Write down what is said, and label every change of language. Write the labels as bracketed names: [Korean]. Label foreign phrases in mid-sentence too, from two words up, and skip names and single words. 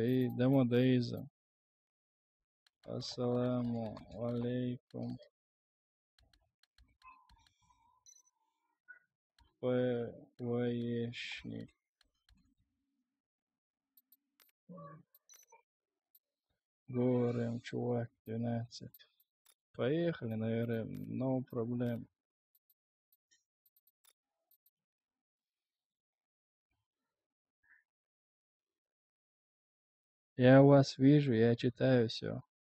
[Russian] И Демо Дейза. [Arabic] السلام عليكم. [Russian] ПВЕшник. Говорим, чувак, 12. Поехали, наверное, [English] no problem. [Russian] Я вас вижу, я читаю все.